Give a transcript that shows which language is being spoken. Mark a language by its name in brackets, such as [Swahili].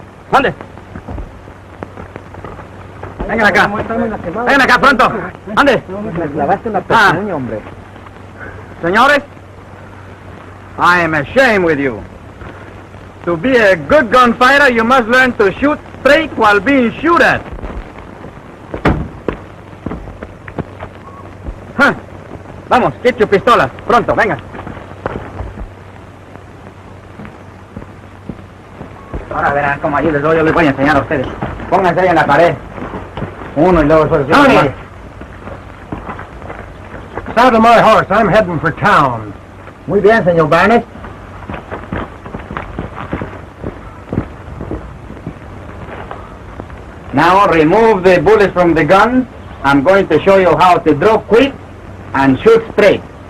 [Spanish] ¿Dónde? Vengan acá. Vengan acá, pronto. ¿Dónde? Me clavaste una pezuña, hombre. Señores, [English] I am ashamed with you. To be a good gunfighter, you must learn to shoot straight while being shot at. [Spanish] Huh. Vamos, [English] get your [Spanish] pistolas. Pronto, venga. Ahora verán cómo allí les doy, yo les voy a enseñar a ustedes. Pónganse ahí en la pared. Uno y luego solo. [English] Saddle my horse, I'm heading for town. [Spanish] Muy bien, señor Barnes. [English] Now remove the bullets from the gun. I'm going to show you how to draw quick and shoot straight.